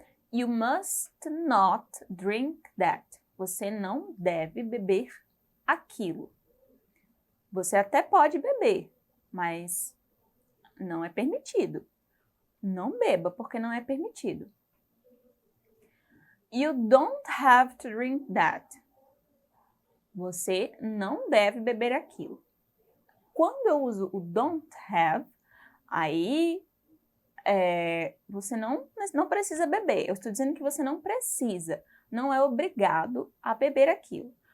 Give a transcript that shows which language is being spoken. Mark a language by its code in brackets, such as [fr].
[en] You must not drink that. [pt] Você não deve beber aquilo. Você até pode beber, mas não é permitido. Não beba, porque não é permitido. [en] You don't have to drink that. [pt] Você não deve beber aquilo. Quando eu uso o don't have, aí você não precisa beber. Eu estou dizendo que você não precisa, não é obrigado a beber aquilo.